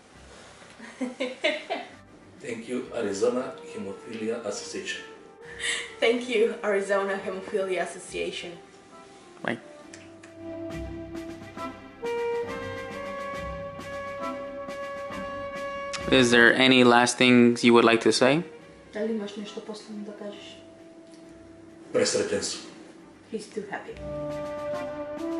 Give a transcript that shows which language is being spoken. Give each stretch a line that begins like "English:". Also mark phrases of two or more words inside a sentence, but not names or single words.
English: Thank you, Arizona Hemophilia Association. Thank you, Arizona Hemophilia Association. Bye. Is there any last things you would like to say?
Macedonian: Дали имаш нешто последно да кажеш? Пресреќен сум.
English: He's too happy.